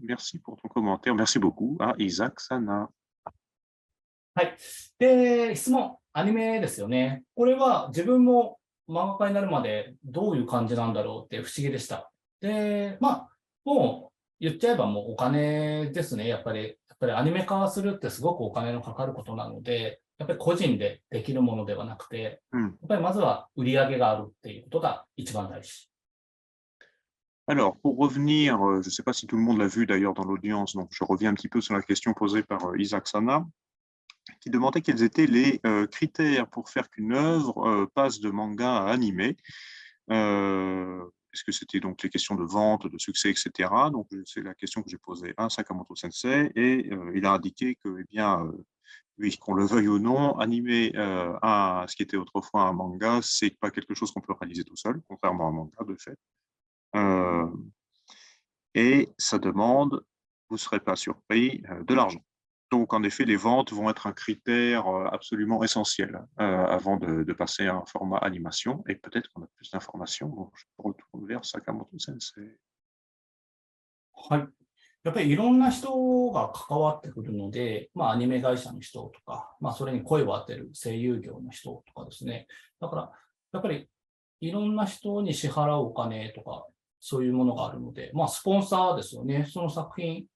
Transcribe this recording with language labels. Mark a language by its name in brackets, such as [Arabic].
[French] Merci pour ton commentaire. Merci beaucoup à Isaac Sana. [Japanese] はい。で、質問、アニメですよね。これは自分も漫画家になるまでどういう感じなんだろうって不思議でした。で、もう言っちゃえばもうお金ですね。やっぱりアニメ化するってすごくお金のかかることなので、やっぱり個人でできるものではなくて、やっぱりまずは売り上げがあるっていうことが一番大事。 [French] Alors, pour revenir, je ne sais pas si tout le monde l'a vu d'ailleurs dans l'audience, donc je reviens un petit peu sur la question posée par Isaac Sana, qui demandait quels étaient les critères pour faire qu'une œuvre passe de manga à animé. Est-ce que c'était donc les questions de vente, de succès, etc. Donc, c'est la question que j'ai posée à Sakamoto Sensei, et il a indiqué que, eh bien, oui, qu'on le veuille ou non, animer à ce qui était autrefois un manga, c'est pas quelque chose qu'on peut réaliser tout seul, contrairement à un manga, de fait. Et ça demande, vous ne serez pas surpris, de l'argent. Donc, en effet, les ventes vont être un critère absolument essentiel avant de passer à un format animation. Et peut-être qu'on a plus d'informations. Donc, je retourne vers Sakamoto Sensei. [Japanese] はい。やっぱりいろんな人が関わってくるので、アニメ会社の人とか、それに声を当てる声優業の人とかですね。だから、やっぱりいろんな人に支払うお金とか、そういうものがあるので、スポンサーですよね。その作品、